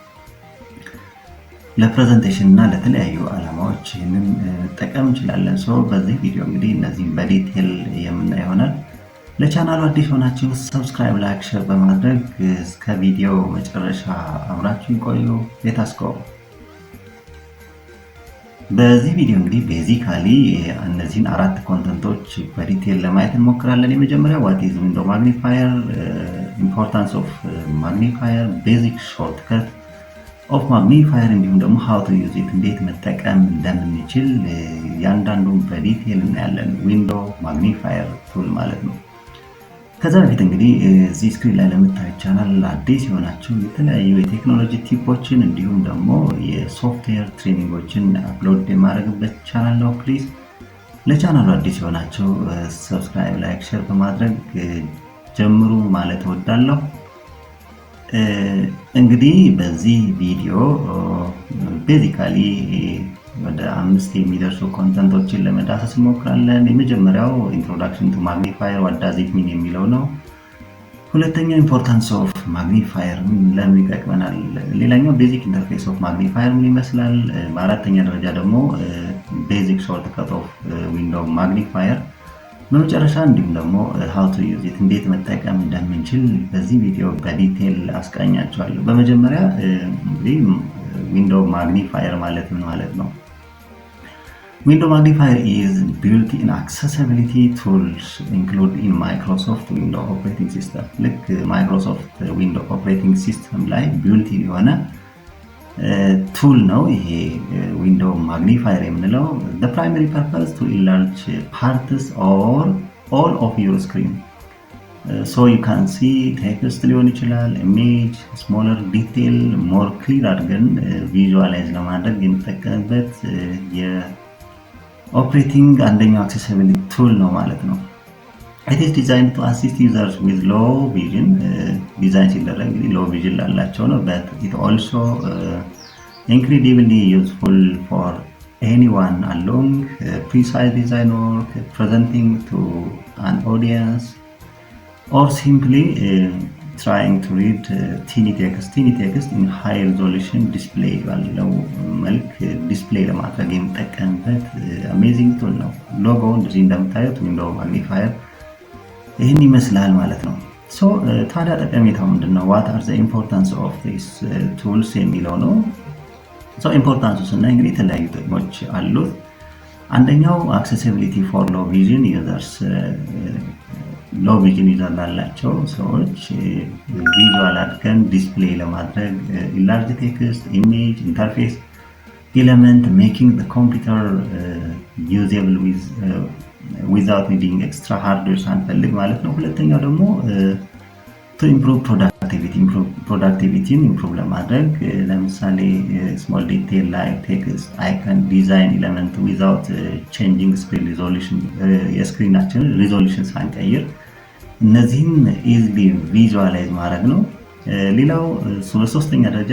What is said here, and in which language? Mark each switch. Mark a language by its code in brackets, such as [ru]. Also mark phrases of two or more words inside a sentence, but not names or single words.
[am] ለፕሬዘንቴሽን እና ለተለያዩ ዓላማዎች ይህንን መጠቀም እንችላለን። በዚህ ቪዲዮ እንግዲህ እነዚህም በዲቴል የምናየው ይሆናል። ለቻናሉ አዲስ ሆናችሁ [en] subscribe, like, share [am] በማድረግ እስከ ቪዲዮ መጨረሻ አብራችሁን ቆዩ። [en] let's go። [am] በዚህ ቪዲዮ እንግዲህ ቤዚካሊ እነዚህን 4 ኮንተንቶች በዲቴል ለማየት እንሞክራለን። የመጀመሪያው [en] what is window magnifier, importance of magnifier, basic shortcut of magnifier [am] እንዲሁም ደግሞ [en] how to use it [am] እንዴት መጠቀም እንደምንችል ያንዳንዱን በዲቴል እናያለን። [en] window magnifier tool [am] ማለት ነው። ከዛ በፊት እንግዲህ እዚህ ስክሪን ላይ ለምታዩት ቻናል አዲስ የሆናችሁ የተለያዩ የቴክኖሎጂ ቲፖችን እንዲሁም ደግሞ የሶፍትዌር ትሬኒንጎችን አፕሎድ የማድረግበት ቻናል ነው። ፕሊዝ ለቻናሉ አዲስ የሆናችሁ [en] subscribe, like, share [am] በማድረግ ጀምሩ ማለት እወዳለሁ። እንግዲህ በዚህ ቪዲዮ ቤዚካሊ ወደ 5 የሚደርሱ ኮንተንቶችን ለመዳሰስ እንሞክራለን። የመጀመሪያው [en] introduction to magnifier [am] what [en] does it mean [am] የሚለው ነው። ሁለተኛው [en] importance of magnifier [am] ለምን ይጠቅመናል። ሌላኛው [en] basic interface of magnifier [am] ምን ይመስላል። በአራተኛ ደረጃ ደግሞ [en] basic shortcut of window magnifier [am] በመጨረሻ እንዲሁም ደግሞ [en] how to use it [am] እንዴት መጠቀም እንደምንችል በዚህ ቪዲዮ በዲቴል አስቃኛቸዋለሁ። በመጀመሪያ እንግዲህ [en] window magnifier [am] ማለት ምን ማለት ነው? [en] Window magnifier is built-in accessibility tools included in Microsoft Windows operating system. ልክ Microsoft Windows operating system ላይ built-in የሆነ ቱል [am] ነው ይሄ [en] window magnifier የምንለው። the primary purpose to enlarge parts or all of your screen so you can see text [am] ሊሆን ይችላል፣ [en] image, smaller detail more clear አድርገን ቪዥዋላይዝ [am] ለማድረግ የምንጠቀምበት [en] የኦፕሬቲንግ አንደኛው accessibility tool [am] ነው ማለት ነው። [en] it is designed to assist users with low vision ዲዛይን [am] ሲደረግ እንግዲህ [en] low vision [am] ላላቸው ነው [en] but it also incredibly useful for anyone along precise design work, presenting to an audience or simply trying to read teeny text in high resolution display [am] ባለው መልክ [en] ዲስፕሌይ [am] ለማድረግ የምንጠቀምበት [en] amazing tool ነው። ሎጎው [am] እንደዚህ እንደምታዩት [en] window magnifier [am] ይህን ይመስላል ማለት ነው። ታዲያ ጠቀሜታው ምንድነው? [en] what are the importance of these tools [am] የሚለው ነው። [en] ኢምፖርታንሱ [am] ስናይ እንግዲህ የተለያዩ ጥቅሞች አሉት። አንደኛው [en] accessibility for low vision users, low vision user [am] ላላቸው ሰዎች [en] ቪዥዋል አድርገን ዲስፕሌይ ለማድረግ large text, image, interface element making the computer usable without needing extra hardware [am] ሳንፈልግ ማለት ነው። ሁለተኛው ደግሞ [en] to improve productivity improve [am] ለማድረግ ለምሳሌ [en] small detail ላይ text, icon, design element without changing screen [am] ሪዞሉሽን የስክሪናችንን ሪዞሉሽን ሳንቀይር እነዚህን [en] easily visualize [am] ማድረግ ነው። ሌላው በሶስተኛ ደረጃ